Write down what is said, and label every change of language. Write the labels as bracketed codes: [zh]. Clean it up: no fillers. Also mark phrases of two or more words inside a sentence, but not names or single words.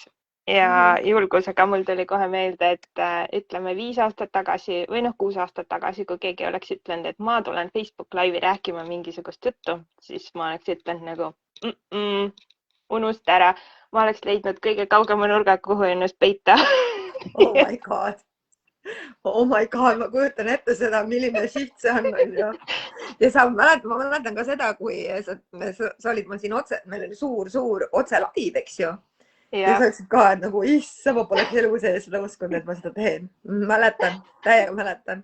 [et] Ja julgusega mul tuli kohe meelde, et ütleme 5 aastat tagasi või 6 aastat tagasi, kui keegi oleks ütlenud, et ma tulen Facebook Live'i rääkima mingisugust juttu, siis ma oleks ütlenud nagu unusta ära. Ma oleks leidnud kõige kaugema nurga, kuhu ennast peita. [en] Oh my god. Oh my god, [et] ma kujutan ette seda, milline shift see on. Ja ma mäletan ka seda, kui sa olid ma siin otse, meil oli suur otse live, eks ju. Ja sa ütlesid ka, et nagu issa, ma poleks elu sees seda uskunud, et ma seda teen. Mäletan, täiega mäletan.